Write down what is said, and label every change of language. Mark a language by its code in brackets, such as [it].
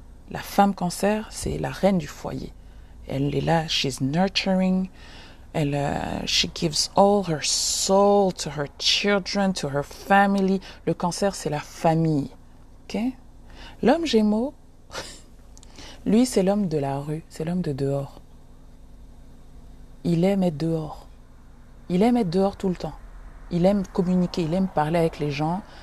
[fr] La femme Cancer, c'est la reine du foyer. Elle est là, [en] she's nurturing. She gives all her soul to her children, to her family. [fr] Le Cancer, c'est la famille. Okay? L'homme Gémeaux, lui, c'est l'homme de la rue, c'est l'homme de dehors. Il aime être dehors. Il aime être dehors tout le temps. Il aime communiquer, il aime parler avec les gens.